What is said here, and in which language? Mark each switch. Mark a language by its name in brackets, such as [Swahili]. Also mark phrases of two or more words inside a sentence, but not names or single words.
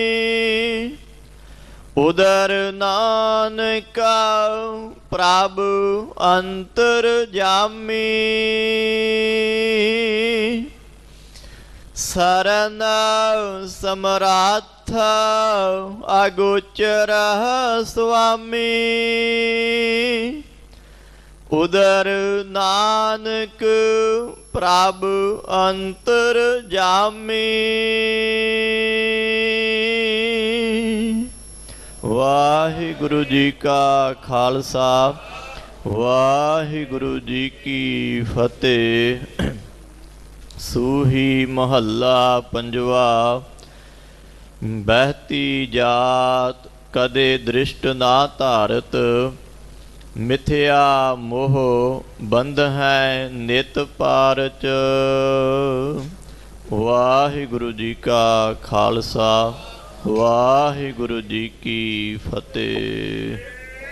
[Punjabi] ਉਦਰ ਨਾਨਕਾ ਪ੍ਰਭੁ ਅੰਤਰ ਜਾਮੀ ਸਰਨ ਸਮਰਾਥ ਅਗੋਚਰ ਸੁਆਮੀ ਉਦਰ ਨਾਨਕ ਪ੍ਰਭੁ ਅੰਤਰ ਜਾਮੀ ਵਾਹਿਗੁਰੂ ਜੀ ਕਾ ਖਾਲਸਾ ਵਾਹਿਗੁਰੂ ਜੀ ਕੀ ਫਤਿਹ। ਸੂਹੀ ਮਹਲਾ ਪੰਜਵਾ ਬਹਤੀ ਜਾਤ ਕਦੇ ਦ੍ਰਿਸ਼ਟ ਨਾ ਧਾਰਤ ਮਿਥਿਆ ਮੋਹ ਬੰਧ ਹੈ ਨਿਤ ਪਾਰਚ। ਵਾਹਿਗੁਰੂ ਜੀ ਕਾ ਖਾਲਸਾ ਵਾਹਿਗੁਰੂ ਜੀ ਕੀ ਫਤਿਹ।